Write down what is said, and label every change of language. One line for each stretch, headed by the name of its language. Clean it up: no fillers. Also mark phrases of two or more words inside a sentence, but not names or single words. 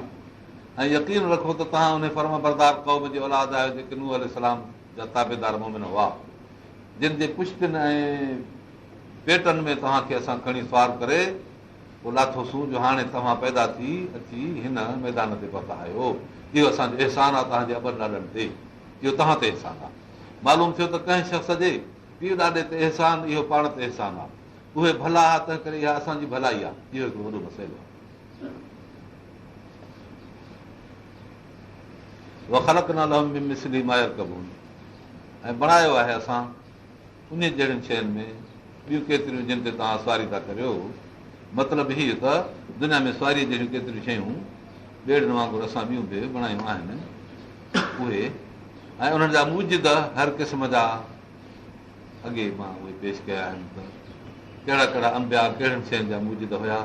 Sindhi: ऐं यकीन रखो त तव्हां उन फर्म बरदार क़ौम जे औलाद आहियो जेके नूह अलैहिस्सलाम जा ताबेदार मोमिन हुआ, जिन जे पुश्तियुनि ऐं पेटनि में तव्हांखे असां खणी सवार करे पोइ लाथोसूं जो हाणे तव्हां पैदा थी अची हिन मैदान ते पहुता आहियो। इहो असांजो अहसान आहे तव्हांजे अॿनि ॾाॾनि ते, इहो तव्हां ते अहसान आहे। मालूम थियो त कंहिं शख़्स जे पीउ ॾाॾे ते अहसान इहो पाण ते अहसान आहे। उहे भला आहे तंहिं करे इहा असांजी भलाई आहे। इहो हिकिड़ो वॾो मसइलो आहे।
Arabic: وخلقنا لهم من مثله ما يركبون,
Sindhi: ऐं बणायो आहे असां उन जहिड़ियुनि शयुनि में ॿियूं केतिरियूं जिन ते तव्हां सवारी था करियो। मतिलबु हीअ त दुनिया में सवारीअ जहिड़ियूं केतिरियूं शयूं ॿेड़ियुनि वांगुरु असां ॿियूं बि बणायूं आहिनि उहे, ऐं उन्हनि जा मूजिद हर क़िस्म जा अॻे मां उहे पेश कया आहिनि त कहिड़ा कहिड़ा अंबिया कहिड़ियुनि शयुनि जा मूजिद हुया।